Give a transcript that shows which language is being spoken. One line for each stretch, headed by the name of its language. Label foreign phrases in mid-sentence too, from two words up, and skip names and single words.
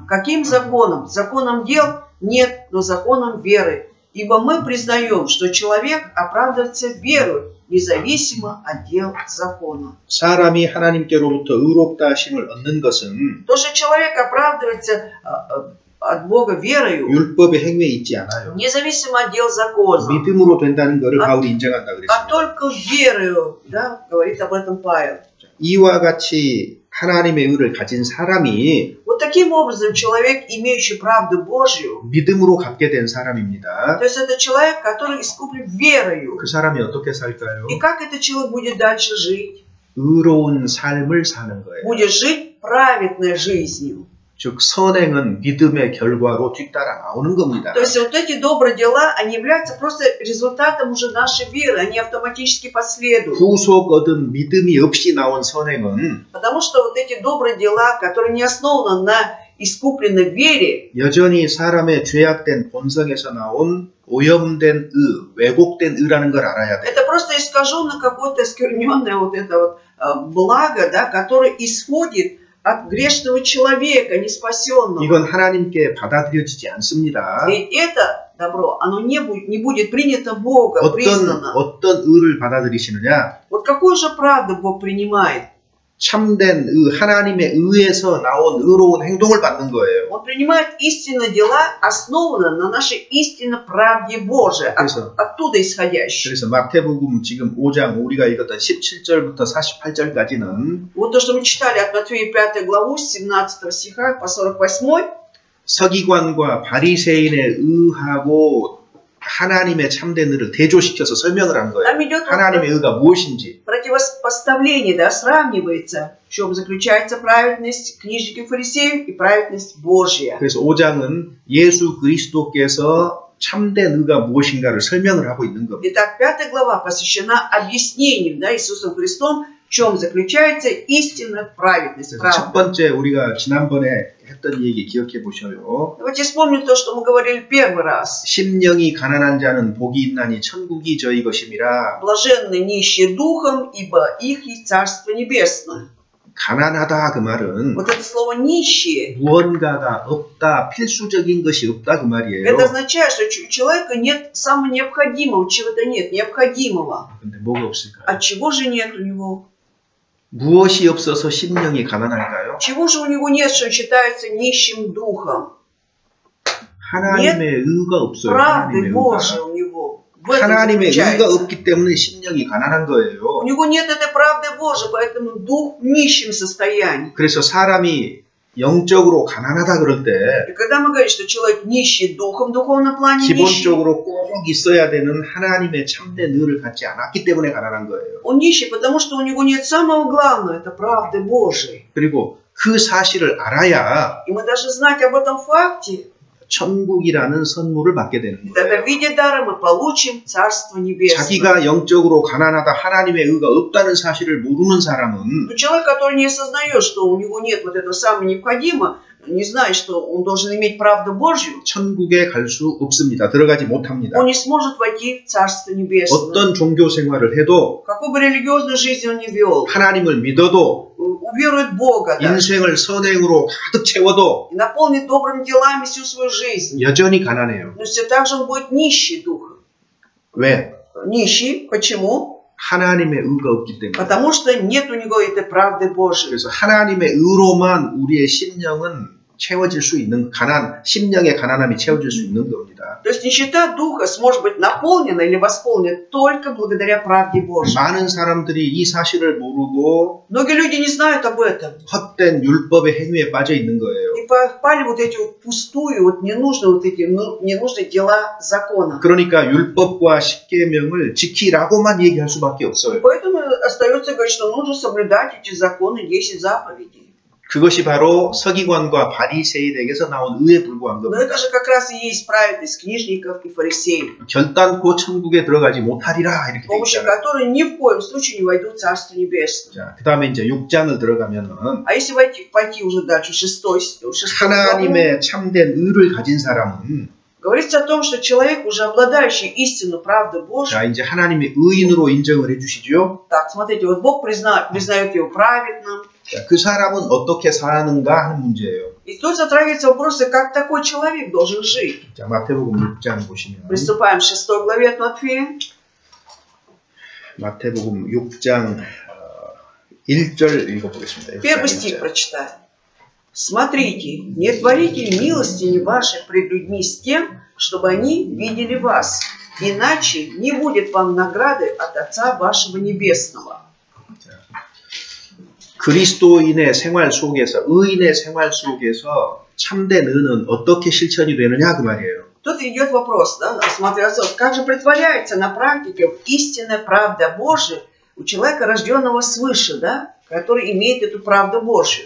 Russian: Каким законом? Законом дел? Нет, но законом веры. Ибо мы признаем, что человек оправдывается верой, независимо от дел закона.
Korean: 사람이 하나님께로부터 의롭다 하심을 얻는 것은
Russian: То, что человек оправдывается от Бога верою,
Korean: 율법의 행위에 있지 않아요.
Russian: независимо от дел закона,
Korean: 믿음으로 된다는 것을 바울이 인정한다
Russian: а
Korean: 그랬습니다.
Russian: только верою, да, говорит об этом Павел.
Korean: 이와 같이 하나님의 의를 가진 사람이
Russian: Вот таким образом человек, имеющий правду Божью,
Korean: 믿음으로 갖게 된 사람입니다.
Russian: то есть это человек, который искуплен верою.
Korean: 그 사람이 어떻게 살까요?
Russian: И как этот человек будет дальше жить?
Korean: 의로운 삶을 사는 거예요.
Russian: Будет жить праведной жизнью.
Korean: 즉 선행은 믿음의 결과로 뒤따라 나오는 겁니다.
Russian: То есть вот эти добрые дела, они являются просто результатом уже нашей веры, они автоматически последуют.
Korean: 구속 얻은 믿음이 없이 나온 선행은
Russian: Потому что вот эти добрые дела, которые не основаны на искупленной вере,
Korean: 여전히 사람의 죄악된 본성에서 나온 오염된 의, 왜곡된 의라는 걸 알아야 돼요.
Russian: это просто искаженное какое-то оскверненное вот это вот благо, да, которое исходит от грешного человека, неспасенного.
Korean: 이건 하나님께 받아들여지지 않습니다.
Russian: И это добро, оно не будет принято Богом, признано.
Korean: 어떤 의를 받아들이시느냐?
Russian: Вот какую же правду Бог принимает?
Korean: 참된 의, 하나님의 의에서 나온 의로운 행동을 받는 거예요.
Russian: Он принимает истинные дела, основанные на нашей истинной правде Божией, оттуда исходящей.
Korean: 그래서 마태복음 지금 5장 우리가 읽었던 17절부터 48절까지는
Russian: Вот то, что мы читали от Матфея 5 главу, с 17 стиха по 48.
Korean: 서기관과 바리새인의 의하고 하나님의 참된 의를 대조시켜서 설명을 한 거예요.
Russian: Там идет
Korean: 하나님의 의가 무엇인지.
Russian: противопоставление, да, сравнивается, в чем заключается праведность книжников и фарисеев и праведность Божья.
Korean: 그래서 5장은 예수 그리스도께서 참된 의가 무엇인가를 설명을 하고 있는 겁니다.
Russian: Итак, 5 глава посвящена объяснению, да, Иисусом Христом, в чем заключается истинная праведность.
Korean: 첫 번째 우리가 지난번에 했던 얘기 기억해 보셔요.
Russian: Давайте вспомним то, что мы говорили первый раз.
Korean: 심령이 가난한 자는 복이 있나니 천국이 저희 것임이라.
Russian: Блаженны нищие духом, ибо их есть Царство Небесное.
Korean: 가난하다 그 말은
Russian: Вот это слово нищие.
Korean: 무언가가 없다, 필수적인 것이 없다 그 말이에요.
Russian: Это означает, что у человека нет самого необходимого, чего-то нет, необходимого.
Korean: 근데 뭐가 없을까요?
Russian: А чего же нет у него?
Korean: 무엇이 없어서 심령이 가난할까요?
Russian: Чего же у него нет, что он считается нищим духом?
Korean: 하나님의 의가 없어요.
Russian: Правды
Korean: 하나님의
Russian: Божьей
Korean: 의가.
Russian: у него. В этом
Korean: 하나님의 의가
Russian: заключается.
Korean: 없기 때문에 심령이 가난한 거예요.
Russian: У него нет этой правды Божьей, поэтому дух в нищем состоянии.
Korean: 그래서 사람이 영적으로 가난하다 그럴 때
Russian: И когда мы говорим, что человек нищий духом, в духовном плане нищий,
Korean: 기본적으로 꼭 있어야 되는 하나님의 참된 의를 갖지 않았기 때문에 가난한 거예요.
Russian: он нищий, потому что у него нет самого главного, это правды Божьей.
Korean: 그리고 그 사실을 알아야
Russian: И мы должны знать об этом факте.
Korean: 천국이라는 선물을 받게 되는
Russian: Тогда
Korean: 거예요.
Russian: в виде дара мы получим Царство Небесное.
Korean: 자기가 영적으로 가난하다, 하나님의 의가 없다는 사실을 모르는 사람은
Russian: Но человек, который не осознает, что у него нет вот этого самого необходимого, не знает, что он должен иметь правду Божью,
Korean: 천국에 갈 수 없습니다. 들어가지 못합니다.
Russian: он не сможет войти в Царство Небесное.
Korean: 어떤 종교 생활을 해도
Russian: Какую бы религиозную жизнь он ни вел,
Korean: 하나님을 믿어도
Russian: уверует в Бога, да,
Korean: 인생을 선행으로 가득 채워도
Russian: и наполнит добрыми делами всю свою жизнь,
Korean: 여전히 가난해요.
Russian: но все так же он будет нищий духом.
Korean: 왜?
Russian: Нищий. Почему?
Korean: 하나님의 의가 없기 때문에.
Russian: Потому что нет у него этой правды Божьей.
Korean: 그래서 하나님의 의로만 우리의 심령은 채워질 수 있는 심령의 가난함이 채워질 수 있는 겁니다.
Russian: То есть нищета духа сможет быть наполнена или восполнена только благодаря правде Божьей.
Korean: 많은 사람들이 이 사실을 모르고
Russian: Многие люди не знают об этом.
Korean: 헛된 율법의 행위에 빠져 있는 거예요.
Russian: И попали вот эти вот пустую, вот ненужные дела закона.
Korean: 그러니까 율법과 십계명을 지키라고만 얘기할 수밖에 없어요.
Russian: Поэтому остается говорить, что нужно соблюдать эти законы, 10 заповедей.
Korean: 그것이 바로 서기관과 바리새인에게서 나온 의에 불과한
Russian: Но
Korean: 겁니다.
Russian: это же как раз и есть праведность книжников и фарисеев,
Korean: 결단코 천국에 들어가지 못하리라 이렇게
Russian: с
Korean: 돼
Russian: помощью
Korean: 있잖아요.
Russian: которой ни в коем случае не войдут в Царство Небесное.
Korean: 자, 그 다음에 이제 6장을 들어가면은
Russian: А если пойти уже дальше, 6 главу,
Korean: 하나님의 참된 의를 가진 사람은
Russian: говорится о том, что человек, уже обладающий истинной правдой Божьей,
Korean: 자, 이제 하나님의 의인으로 인정을 해주시죠.
Russian: так, смотрите, вот Бог признает его праведным.
Korean: 자, 그 사람은 어떻게 사는가 하는 문제예요.
Russian: И тут затрагивается вопрос, как такой человек должен жить.
Korean: 자, 마태복음 6장 보시면
Russian: Приступаем к 6 главе от Матфея.
Korean: 마태복음 6장 1절 읽어보겠습니다.
Russian: Первый стих прочитаем. «Смотрите, не творите милостини вашей пред людьми с тем, чтобы они видели вас, иначе не будет вам награды от Отца вашего Небесного».
Korean: 그리스도인의 생활 속에서, 의인의 생활 속에서 참된 의는 어떻게 실천이 되느냐 그 말이에요.
Russian: Тут идет вопрос, да, смотрится, как же притворяется на практике истинная правда Божия у человека, рожденного свыше, да, который имеет эту правду Божию.